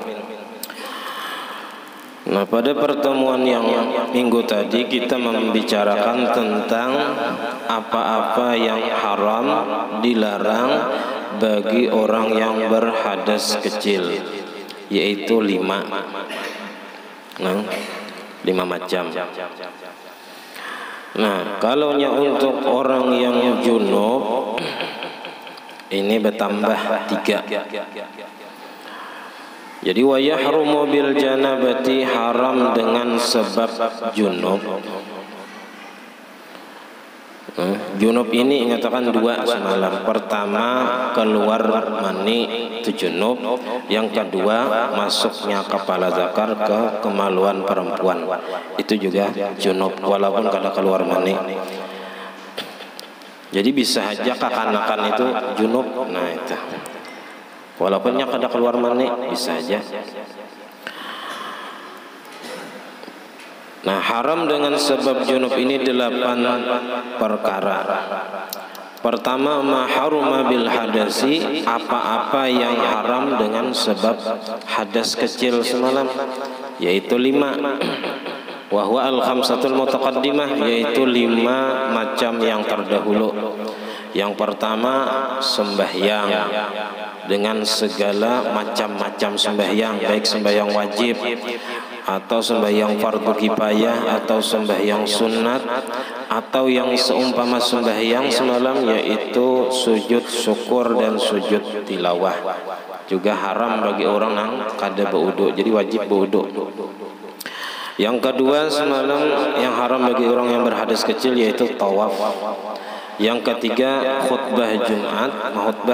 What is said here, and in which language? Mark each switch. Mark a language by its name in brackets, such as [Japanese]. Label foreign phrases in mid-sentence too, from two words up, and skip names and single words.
[Indonesian] Nah, pada pertemuan yang minggu tadi kita membicarakan tentang apa-apa yang haram, dilarang bagi orang yang berhadas kecil, yaitu 5 macam. Nah, kalaunya untuk orang yang junub ini bertambah 3. Jadi [Arabic] wa yahrumu bil janabati, [Indonesian] haram dengan sebab junub. Junub ini ingatakan 2 semalam. Pertama keluar mani itu junub. Yang kedua masuknya kepala zakar ke kemaluan perempuan, itu juga junub walaupun kada keluar mani. Jadi bisa aja kekanakan itu junub. Nah itu walaupun kada keluar mani bisa aja. Nah, haram dengan sebab junub ini 8 perkara. Pertama, [Arabic] ma haruma bil hadasi, [Indonesian] apa-apa yang haram dengan sebab hadas kecil semalam, yaitu 5. [Arabic] Wa huwa al khamsatul mutaqaddimah, [Indonesian] yaitu 5 macam yang terdahulu. Yang pertama sembahyang dengan segala macam-macam sembahyang, baik sembahyang wajib atau sembahyang fardu kifayah atau sembahyang sunat atau yang seumpama sembahyang semalam, yaitu sujud syukur dan sujud tilawah. juga haram bagi orang yang kada berwudu, jadi wajib berwudu. Yang kedua semalam yang haram bagi orang yang berhadas kecil yaitu tawaf. Yang ketiga khutbah Jumat, khutbah.